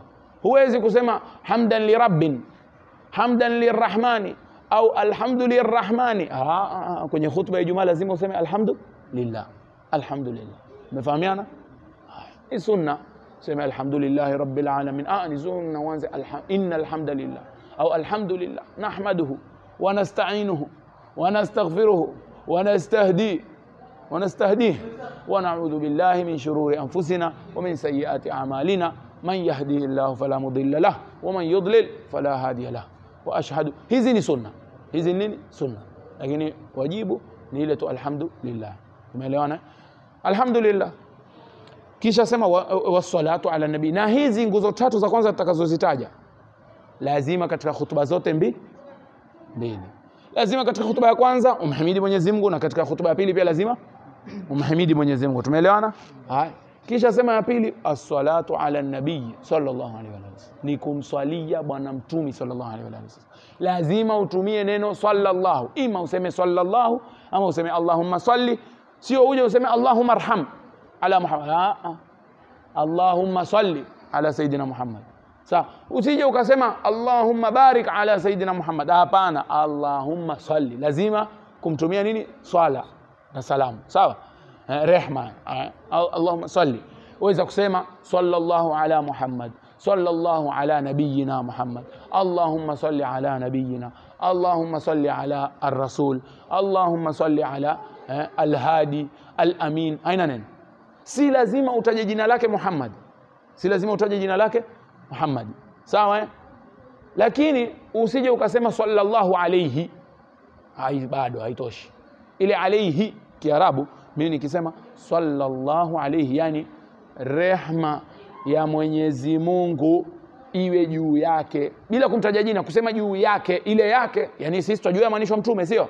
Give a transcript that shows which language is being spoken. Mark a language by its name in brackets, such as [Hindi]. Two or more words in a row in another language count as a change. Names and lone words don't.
[Swahili] Huwezi kusema [Arabic] حمدا لرب, حمدا للرحمن [Swahili] au alhamdulillahirrahmani. Kwenye khutba ya Ijumaa lazima useme alhamdulillah. Alhamdulillah. Umefahamiana? Ni sunna sema [Arabic] الحمد لله رب العالمين. [Swahili] Ni sunna uanze [Arabic] إن الحمد لله au الحمد لله نحمده ونستعينه ونستغفره ونستهديه ونعوذ بالله من شرور أنفسنا ومن سيئات أعمالنا من يهده الله فلا مضل له ومن يضلل فلا هادي له وأشهد. [Swahili] Hizi ni sunna, hizi nini? Sunna. Lakini wajibu ni ile tu alhamdulillah. Umeelewana? Alhamdulillah. Kisha sema [Arabic] والصلاة على النبي. [Swahili] Na hizi nguzo tatu za kwanza tutakazozitaja lazima katika hutuba zote mbili. Lazima katika hutuba ya kwanza umhimidi Mwenyezi Mungu, na katika hutuba ya pili pia lazima umhimidi Mwenyezi Mungu. Tumeelewana? Haya. Kisha sema ya pili, [Arabic] الصلاة على النبي صلى الله عليه وسلم, [Swahili] ni kumswalia bwana mtume [Arabic] صلى الله عليه وسلم. [Swahili] Lazima utumie neno sallallahu, ima useme sallallahu ama useme [Arabic] اللهم صل. [Swahili] Sio uje useme [Arabic] اللهم ارحم على محمد، اللهم صل على سيدنا محمد. [Swahili] Sawa? Usije ukasema [Arabic] اللهم بارك على سيدنا محمد, [Swahili] hapana. [Arabic] اللهم صل, [Swahili] lazima kumtumia nini? Swala na salamu. Sawa? Rehma. [Arabic] اللهم صل. [Swahili] Uweza kusema [Arabic] صلى الله على محمد، صلى الله على نبينا محمد، اللهم صل على نبينا، اللهم صل على الرسول، اللهم صل على الهادي الأمين. [Swahili] Aina neno? Si lazima utaje jina lake Muhammad, si lazima utaje jina lake Muhammad. Sawa? Lakini usije ukasema [Arabic] صلى الله عليه, [Swahili] bado haitoshi. Ile alayhi Kiarabu, mimi nikisema [Arabic] صلى الله عليه, [Swahili] yani rehma ya Mwenyezi Mungu iwe juu yake, bila kumtaja jina, kusema juu yake, ile yake, yani sisi tunajua maanisho mtume, sio?